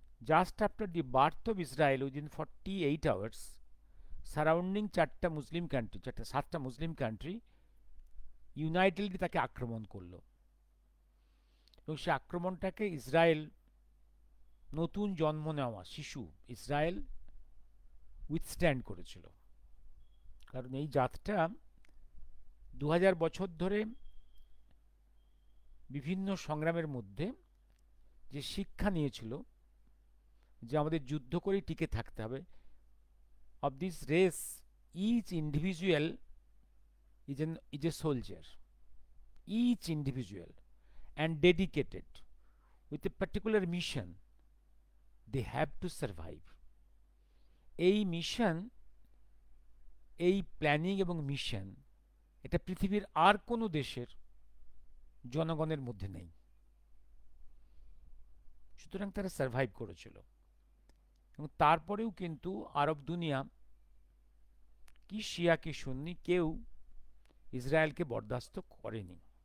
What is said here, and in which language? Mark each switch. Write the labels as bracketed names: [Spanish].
[English] just after the birth of Israel, within 48 hours, surrounding 7টা Muslim country unitedly [Bangla] তাকে আক্রমণ করলো, এবং সে আক্রমণটাকে ইসরায়েল, নতুন জন্ম নেওয়া শিশু ইসরায়েল, উইথস্ট্যান্ড করেছিল। কারণ এই জাতটা 2000 বছর ধরে বিভিন্ন সংগ্রামের মধ্যে যে শিক্ষা নিয়েছিল যে আমাদের যুদ্ধ করেই টিকে থাকতে হবে, [English] of this race, each individual is a soldier, each individual, and dedicated with a particular mission. They have to survive. [Bangla] এই মিশন, এই প্ল্যানিং এবং মিশন, এটা পৃথিবীর আর কোনো দেশের জনগণের মধ্যে নেই। সুতরাং তারা সার্ভাইভ করেছিল। এবং তারপরেও কিন্তু আরব দুনিয়া, কি শিয়া কি সুন্নি, কেউ ইসরায়েলকে বরদাস্ত করেনি।